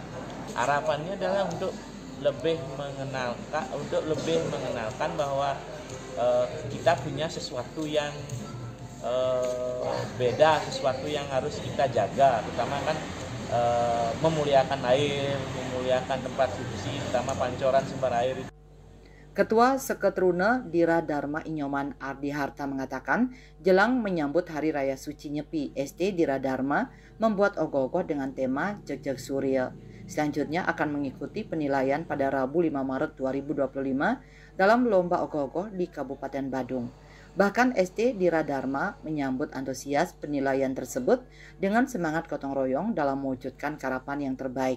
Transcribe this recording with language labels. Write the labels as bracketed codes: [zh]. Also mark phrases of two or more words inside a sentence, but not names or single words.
[id] Harapannya adalah untuk lebih mengenalkan bahwa kita punya sesuatu yang beda, sesuatu yang harus kita jaga, terutama kan memuliakan air, memuliakan tempat suci, terutama pancoran sumber air. Ketua Seke Truna Dira Dharma Inyoman Ardi Harta mengatakan, jelang menyambut Hari Raya Suci Nyepi, ST Dira Dharma membuat ogoh-ogoh dengan tema Jag Surya. Selanjutnya akan mengikuti penilaian pada Rabu 5 Maret 2025 dalam lomba ogoh-ogoh di Kabupaten Badung. Bahkan ST Dira Dharma menyambut antusias penilaian tersebut dengan semangat gotong royong dalam mewujudkan karapan yang terbaik.